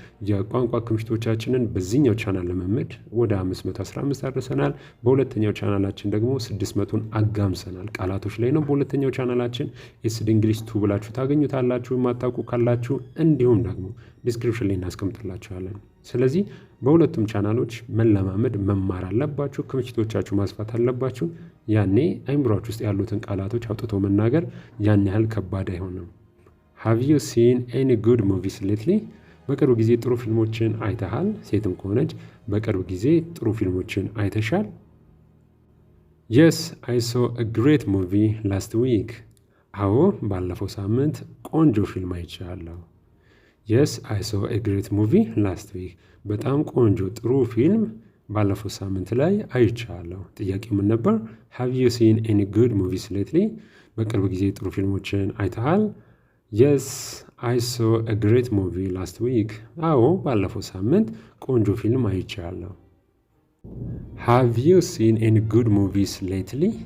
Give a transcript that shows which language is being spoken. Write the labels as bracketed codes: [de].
[am] የቋንቋ ክምችቶቻችንን በዚህኛው ቻናል ለመመድ ወደ 515 አድርሰናል። በሁለተኛው ቻናላችን ደግሞ 600ን አጋምሰናል። ቃላቶች ላይ ነው። በሁለተኛው ቻናላችን ኤስዲ እንግሊሽ 2 ብላችሁ ታገኙታላችሁ የማታውቁ ካላችሁ፣ እንዲሁም ደግሞ ዲስክሪፕሽን ላይ እናስቀምጥላችኋለን። ስለዚህ በሁለቱም ቻናሎች መለማመድ መማር አለባችሁ። ክምችቶቻችሁ ማስፋት አለባችሁ። ያኔ አይምሯችሁ ውስጥ ያሉትን ቃላቶች አውጥቶ መናገር ያን ያህል ከባድ አይሆንም። [en] Have you seen any good movies lately? [am] በቅርብ ጊዜ ጥሩ ፊልሞችን አይተሃል? ሴትም ከሆነች በቅርብ ጊዜ ጥሩ ፊልሞችን አይተሻል? [en] Yes, I saw a great movie last week. [am] አዎ ባለፈው ሳምንት ቆንጆ ፊልም አይቻለሁ። [en] የስ አይ ሶ ኤ ግሬት ሙቪ ላስት ዊክ። [am] በጣም ቆንጆ ጥሩ ፊልም ባለፈው ሳምንት ላይ አይቻለሁ። ጥያቄው ምን ነበር? [en] ሃቭ ዩ ሲን ኤኒ ጉድ ሙቪስ ሌትሊ? [am] በቅርብ ጊዜ ጥሩ ፊልሞችን አይተሃል? [en] የስ አይ ሶ ኤ ግሬት ሙቪ ላስት ዊክ። [am] አዎ ባለፈው ሳምንት ቆንጆ ፊልም አይቻለሁ። [en] ሃቭ ዩ ሲን ኤኒ ጉድ ሙቪስ ሌትሊ?